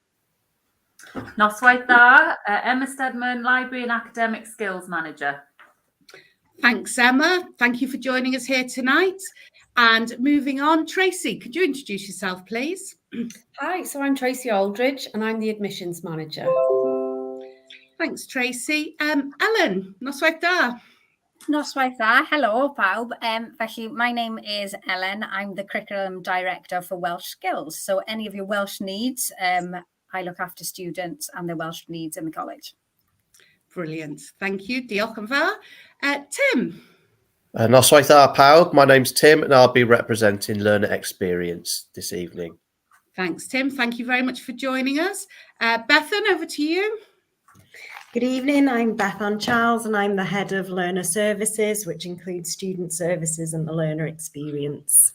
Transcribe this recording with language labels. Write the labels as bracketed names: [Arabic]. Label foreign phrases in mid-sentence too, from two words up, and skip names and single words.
[Welsh] Noswaith da, Emma Stedman, [English] Library and Academic Skills Manager. Thanks, Emma. Thank you for joining us here tonight. And moving on, Tracy, could you introduce yourself, please? Hi, so I'm Tracy Aldridge and I'm the Admissions Manager. Thanks, Tracy. Ellen, [Welsh] noswaith da. Noswaith da, hello pawb. Felly, [English] my name is Ellen. I'm the Curriculum Director for Welsh Skills. So any of your Welsh needs, I look after students and their Welsh needs in the college. Brilliant. Thank you. [Welsh] Diolch yn fawr. Tim. Noswaith da pawb. [English] My name's Tim and I'll be representing Learner Experience this evening. Thanks, Tim. Thank you very much for joining us. Bethan, over to you. Good evening, I'm Bethan Charles and I'm the Head of Learner Services, which includes Student Services and the Learner Experience.